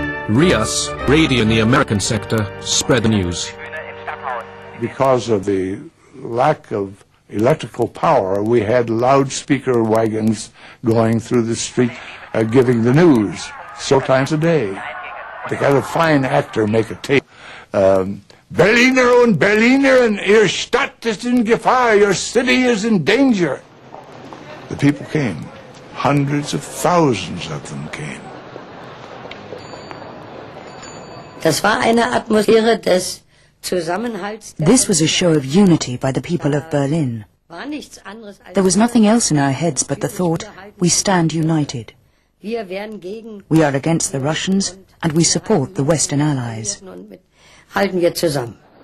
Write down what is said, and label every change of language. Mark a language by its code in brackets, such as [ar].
[en] Rias, radio in the American sector, spread the news. Because of the lack of electrical power, we had loudspeaker wagons going through the street giving the news several times a day. They got a fine actor make a tape [de] Berliner und Berlinerinnen, Ihre Stadt ist in Gefahr, [en] your city is in danger. The people came. Hundreds of thousands of them came. [de] Das war eine Atmosphäre des Zusammenhalts. [en] This was a show of unity by the people of Berlin. There was nothing else in our heads but the thought, we stand united. We are against the Russians and we support the Western Allies. [de] Halten wir zusammen.